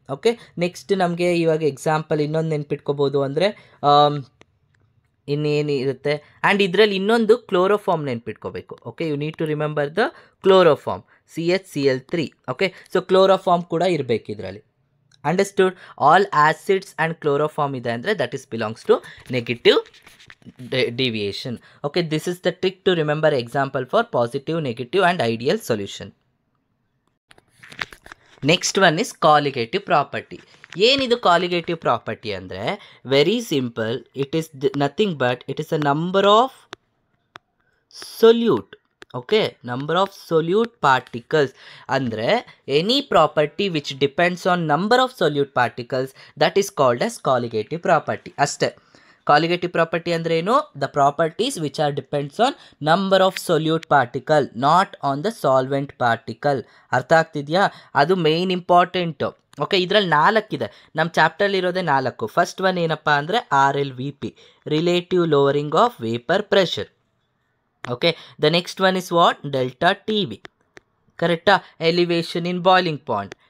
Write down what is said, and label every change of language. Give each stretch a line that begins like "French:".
Kannada: Okay, next ನಮಗೆ ಇವಾಗ example ಇನ್ನೊಂದು ನೆನ್ಪಿಟ್ಕೋಬೋದು ಅಂದರೆ ಇನ್ನೇನಿರುತ್ತೆ, ಆ್ಯಂಡ್ ಇದರಲ್ಲಿ ಇನ್ನೊಂದು chloroform ನೆನ್ಪಿಟ್ಕೋಬೇಕು.
English: Okay, you need to remember the chloroform, CHCl3.
Kannada: Okay, so chloroform ಕೂಡ ಇರಬೇಕು ಇದರಲ್ಲಿ. Understood?
English: all acids and chloroform
Kannada: ಇದೆ ಅಂದರೆ
English: That is belongs to negative deviation. Okay, this is the trick to remember example for positive, negative and ideal solution. Next one is colligative property.
Kannada: ಏನಿದು
English: colligative property ಅಂದರೆ very simple, it is nothing but it is a number of solute. Okay, number of solute particles ಅಂದರೆ any property which depends on number of solute particles, that is called as colligative property.
Kannada: ಅಷ್ಟೇ. Colligative property ಅಂದ್ರೆ ಏನು?
English: The properties which are depends on number of solute particle, not on the solvent particle.
Kannada: ಅರ್ಥ ಆಗ್ತಿದೆಯಾ? ಅದು main important. Okay, ಇದರಲ್ಲಿ 4 ಇದೆ, ನಮ್ಮ ಚಾಪ್ಟರ್ಲಿ ಇರೋದೇ 4. First one ಏನಪ್ಪ ಅಂದರೆ RLVP, relative lowering of vapour pressure.
English: Okay, the next one is what? Delta TB. ಕರೆಕ್ಟಾ? Elevation in boiling point.